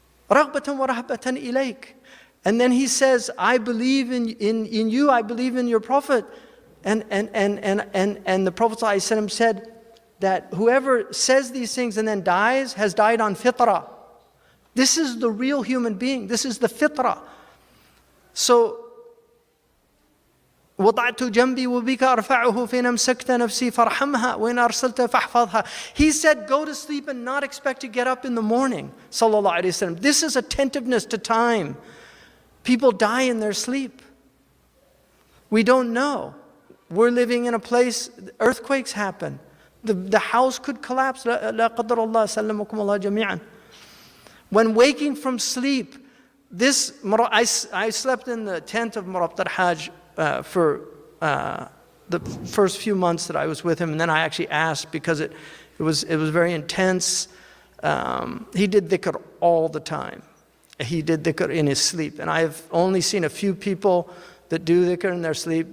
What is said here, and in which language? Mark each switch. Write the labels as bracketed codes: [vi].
[ar] رغبة ورهبة إليك. [en] And then he says, I believe in you, I believe in your Prophet. And the Prophet ﷺ said that whoever says these things and then dies has died on fitrah. This is the real human being. This is the fitrah. [ar] So, وضعت جنبي وبك أرفعه فإن أمسكت نفسي فارحمها وإن أرسلت فاحفظها. [en] He said, go to sleep and not expect to get up in the morning. Sallallahu Alaihi Wasallam. This is attentiveness to time. People die in their sleep. We don't know. We're living in a place, earthquakes happen. The house could collapse. [ar] لا قدر الله سلمكم الله جميعا. [en] When waking from sleep, I slept in the tent of Murabit al-Hajj for the first few months that I was with him, and then I actually asked because it was very intense. He did dhikr all the time. He did dhikr in his sleep, and I've only seen a few people that do dhikr in their sleep.